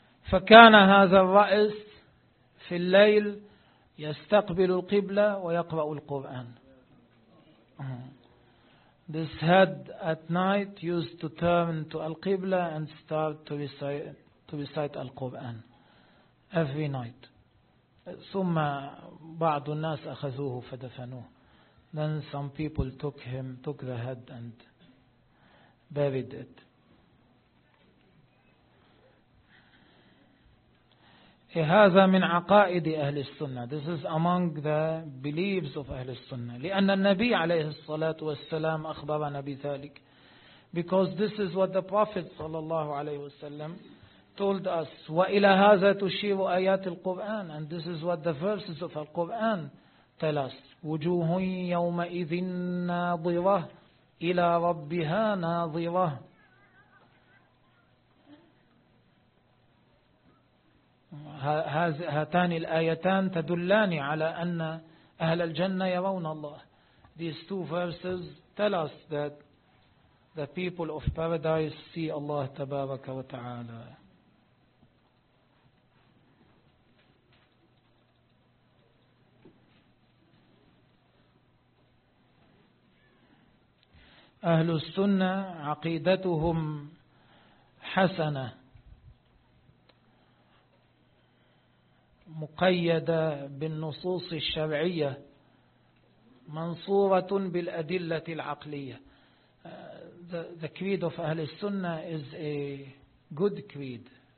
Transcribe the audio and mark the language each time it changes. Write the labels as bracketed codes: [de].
[ar] فكان هذا الرأس في الليل يستقبل القبلة ويقرأ القرآن. [en] This head at night used to turn to Al-Qibla and start to recite Al-Qur'an every night. [ar] ثم بعض الناس أخذوه فدفنوه. [en] Then some people took the head and bevidet. [ar] هذا من عقائد أهل السنة. [en] This is among the beliefs of أهل السنة. [ar] لأن النبي عليه الصلاة والسلام أخبرنا بذلك. [en] Because this is what the Prophet [ar] صلى الله عليه وسلم [en] told us. [ar] وإلى هذا تشير آيات القرآن. [en] And this is what the verses of the Quran tell us. [ar] وجوه يومئذ ناظرة إلى ربها ناظرة. هاتان الآيتان تدلان على أن أهل الجنة يرون الله. [en] These two verses tell us that the people of paradise see Allah [ar] تبارك وتعالى. أهل السنة عقيدتهم حسنة مقيدة بالنصوص الشرعية منصورة بالأدلة العقلية. [en] The creed of أهل السنة is a good creed.